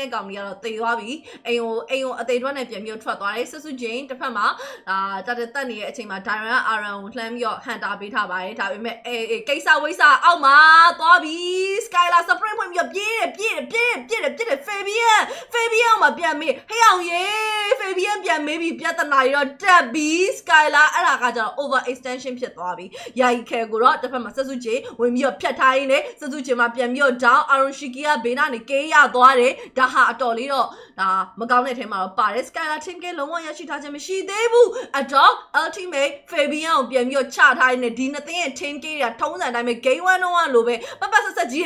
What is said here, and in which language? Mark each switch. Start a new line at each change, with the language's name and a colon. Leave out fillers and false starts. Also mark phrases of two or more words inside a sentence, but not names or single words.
Burmese: တဲ့ကောင်ကြီးကတော့တေသွားပြီအိမ်ကိုအသေးတွက်နဲ့ပြန်ပြီးထွက်သွားတယ်ဆွဆွချင်းတစ်ဖက်မှာတတက်နေတဲ့အချိန်မှာ Diamond Aran ကိုလှမ်းပြီးတော့ဟန်တာပေးထားပါတယ်ဒါပေမဲ့ကိစ္စဝိစာအောက်မှာသွားပြီ Skylar Spring ဖွင့်ပြီးတော့ပြေးတယ် Fabian မှာပြန်မေးဟေးအောင်ရေ Fabian ပြန်မေးပြီးပြဿနာကြီးတော့ တက်ပြီ Skylar အဲ့ဒါကကျတော့
English: over extension
Burmese: ဖြစ်သွားပြီယာယီခဲကိုတော့တစ်ဖက်မှာဆွဆွချင်းဝင်ပြီးတော့ဖြတ်ထားရင်းနဲ့ဆွဆွချင်းမှာပြန်ပြီးတော့ down Aronshiki ကဘေးနာနေကေးရသွားတယ်ဒါဟာအတော်လေးတော့ဒါမကောင်းတဲ့ထဲမှာတော့ ပါတယ် Skylar team ကလုံးဝရရှိထားခြင်းမရှိသေးဘူးအတော့ ultimate Fabian ကိုပြန်ပြီးတော့ချထားရင်းနဲ့ဒီနှစ်သိန်းရဲ့ team ကေးရထုံးစံတိုင်းပဲ
English: game 1
Burmese: 1လိုပဲပတ်ဆက်ကြီး